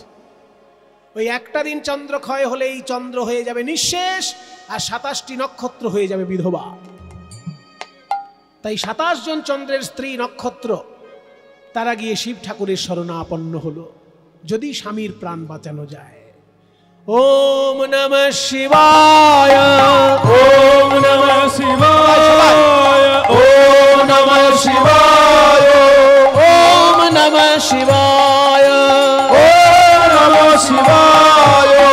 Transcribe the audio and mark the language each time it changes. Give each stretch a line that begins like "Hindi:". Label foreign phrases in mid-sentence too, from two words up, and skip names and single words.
Bangla: ওই একটা দিন চন্দ্র ক্ষয় হলেই চন্দ্র হয়ে যাবে নিঃশেষ, আর 27টি নক্ষত্র হয়ে যাবে বিধবা। তাই 27 জন চন্দ্রের স্ত্রী নক্ষত্র তারা গিয়ে শিব ঠাকুরের শরণাপন্ন হলো, যদি স্বামীর প্রাণ বাঁচানো যায়।
Sanskrit: ওম নমঃ শিবায়, ওম নমঃ শিবায়, ওম নমঃ শিবায়, ওম নমঃ শিবায়, ওম নমঃ শিবায়।